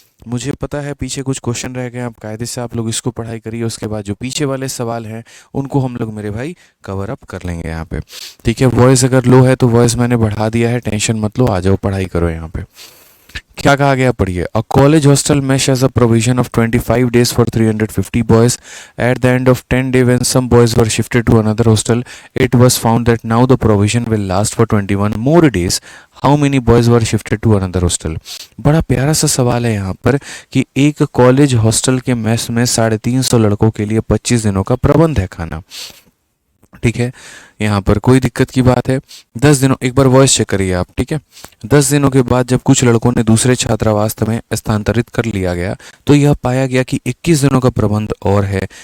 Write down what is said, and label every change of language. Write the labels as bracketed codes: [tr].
[hi] मुझे पता है पीछे कुछ क्वेश्चन रह गए, आप कायदे से आप लोग इसको पढ़ाई करिए, उसके बाद जो पीछे वाले सवाल हैं उनको हम लोग मेरे भाई कवर अप कर लेंगे यहाँ पे। ठीक है, वॉइस अगर लो है तो वॉइस मैंने बढ़ा दिया है, टेंशन मत लो, आ जाओ पढ़ाई करो यहाँ पे। क्या कहा गया पढ़िए। [en] A college hostel mess has a provision of 25 days for 350 boys. At the end of 10 days when some boys were shifted to another hostel, it was found that now the provision will last for 21 more days. How many boys were shifted to another hostel? [hi] बड़ा प्यारा सा सवाल है यहाँ पर कि एक college hostel के मेस में 350 लड़कों के लिए 25 दिनों का प्रबंध है खाना। ठीक है, यहाँ पर कोई दिक्कत की बात है। 10 दिनों, एक बार वॉइस चेक करिए आप, ठीक है। 10 दिनों के बाद जब कुछ लड़कों ने दूसरे छात्रावास में स्थानांतरित कर लिया गया तो यह पाया गया कि 21 दिनों का प्रबंध और है।